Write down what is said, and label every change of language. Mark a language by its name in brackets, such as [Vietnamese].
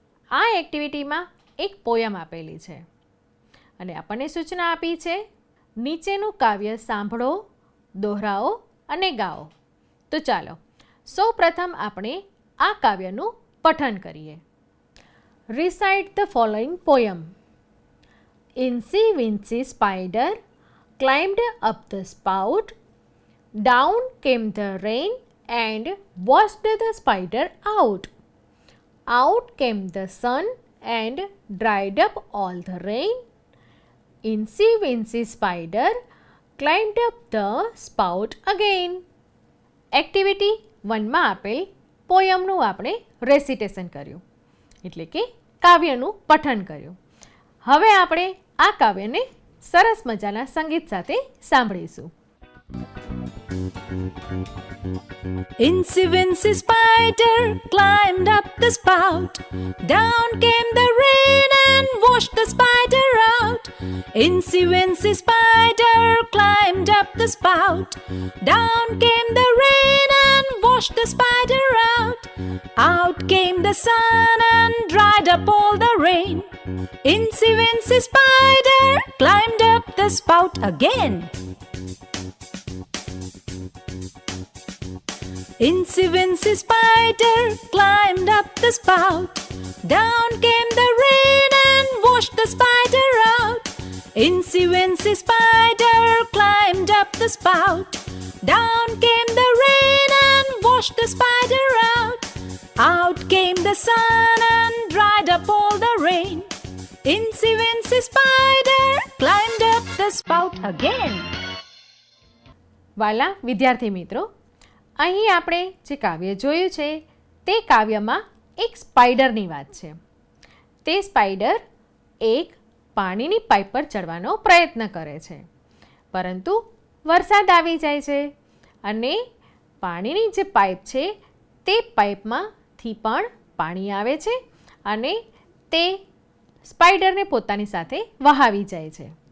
[Gujarati] આ એક્ટિવિટીમાં એક પોયમ આપેલી છે અને આપણને સૂચના આપી છે, નીચેનું કાવ્ય સાંભળો, દોહરાવો અને ગાઓ. તો ચાલો સૌપ્રથમ આપણે આ કાવ્યનું પઠન કરીએ. [English] Recite the following poem. Incy Wincy Spider climbed up the spout. Down came the rain and washed the spider out. Out came the sun and dried up all the rain. Incy Wincy Spider climbed up the spout again. [Gujarati] Activity 1માં આપેલ પોયમનું આપણે રેસિટેશન કર્યું, એટલે કે કાવ્યનું પઠન કર્યું. હવે આપણે આ કાવ્યને સરસ મજાના સંગીત સાથે સાંભળીશું. [English] Incy Wincy Spider climbed up the spout. Down came the rain and washed the spider out. Incy Wincy Spider climbed up the spout. Down came the rain and washed the spider out. Out came the sun and dried up all the rain. Incy Wincy Spider climbed up the spout again. Incy Wincy Spider climbed up the spout. Down came the rain and washed the spider out. Incy Wincy Spider climbed up the spout. Down came the rain and washed the spider out. Out came the sun and dried up all the rain. Incy Wincy Spider climbed up the spout again. [Gujarati] વાલા વિદ્યાર્થી મિત્રો, અહીં આપણે જે કાવ્ય જોયું છે તે કાવ્યમાં એક સ્પાઈડરની વાત છે. તે સ્પાઈડર એક પાણીની પાઇપ પર ચડવાનો પ્રયત્ન કરે છે, પરંતુ વરસાદ આવી જાય છે અને પાણીની જે પાઇપ છે તે પાઇપમાંથી પણ પાણી આવે છે અને તે સ્પાઈડરને પોતાની સાથે વહાવી જાય છે.